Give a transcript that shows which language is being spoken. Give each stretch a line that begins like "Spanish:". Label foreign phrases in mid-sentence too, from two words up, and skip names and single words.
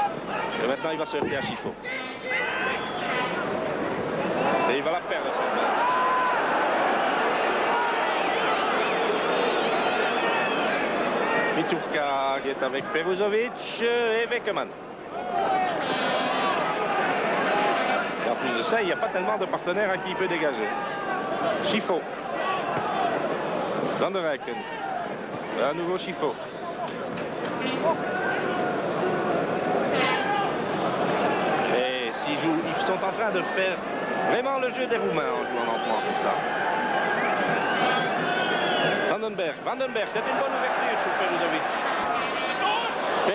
French: Et maintenant, il va se heurter à Chifo. Et il va la perdre, cette balle. Miturka qui est avec Peruzovic et Beckemann. Et en plus de ça, il n'y a pas tellement de partenaires à qui il peut dégager. Chifo. Van der Eycken. À nouveau Chifo. Et ils sont en train de faire vraiment le jeu des Roumains en jouant lentement comme ça. Vandenberg, c'est une bonne ouverture sur Peruzovic.